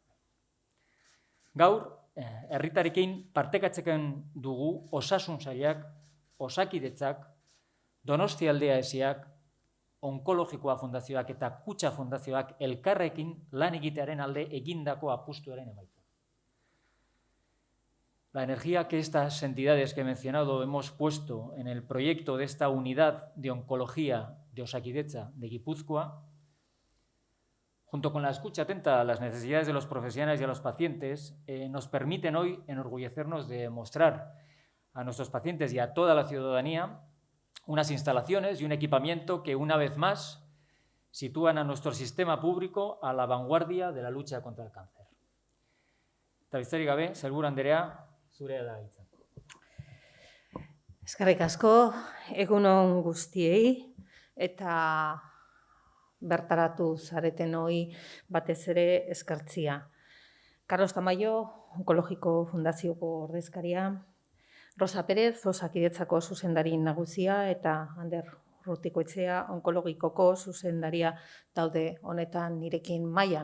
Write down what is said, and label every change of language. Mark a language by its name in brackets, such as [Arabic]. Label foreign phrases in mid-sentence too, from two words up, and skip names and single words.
[Basque] Gaur, herritarekin partekatzen dugu Osasun Sailak, Osakidetzak, Donostialdea esiak, Onkologikoa Fundazioak eta Kutxa Fundazioak elkarrekin lan egitearen alde egindako apustuaren emaitza. [Spanish] La energía que estas entidades que he mencionado hemos puesto en el proyecto de esta unidad de oncología de Osakidetza de Guipúzcoa, junto con la escucha atenta a las necesidades de los profesionales y a los pacientes, nos permiten hoy enorgullecernos de mostrar a nuestros pacientes y a toda la ciudadanía unas instalaciones y un equipamiento que, una vez más, sitúan a nuestro sistema público a la vanguardia de la lucha contra el cáncer. [Basque] Eta besterik gabe, Sailburu Andrea, zurea da hitza. Eskerrik asko, egun on guztiei, eta bertaratu zareten hori batez ere eskertzia. Carlos Tamayo, Onkologiko Fundazioko ordezkaria, Rosa Pérez, Osakidetzako zuzendari nagusia, eta Ander Urrutikoetxea, Onkologikoko zuzendaria daude honetan nirekin mailan.